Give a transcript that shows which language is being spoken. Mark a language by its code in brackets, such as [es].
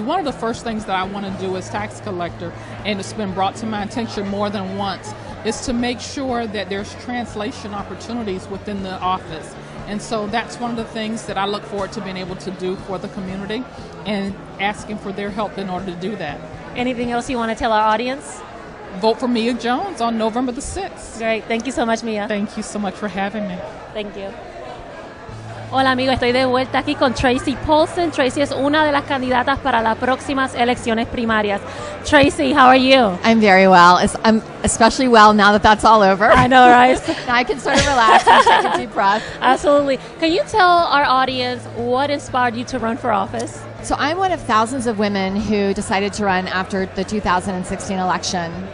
[en] One of the first things that I want to do as tax collector, and it's been brought to my attention more than once, is to make sure that there's translation opportunities within the office. And so that's one of the things that I look forward to being able to do for the community and asking for their help in order to do that. Anything else you want to tell our audience? Vote for Mia Jones on November the 6th. Great. Thank you so much, Mia. Thank you so much for having me. Thank you. [es] Hola amigos, estoy de vuelta aquí con Tracy Paulson. Tracy es una de las candidatas para las próximas elecciones primarias. [en] Tracy, how are you? I'm very well. I'm especially well now that that's all over. I know, right? Now I can sort of relax and take a deep breath. Absolutely. Can you tell our audience what inspired you to run for office? So I'm one of thousands of women who decided to run after the 2016 election.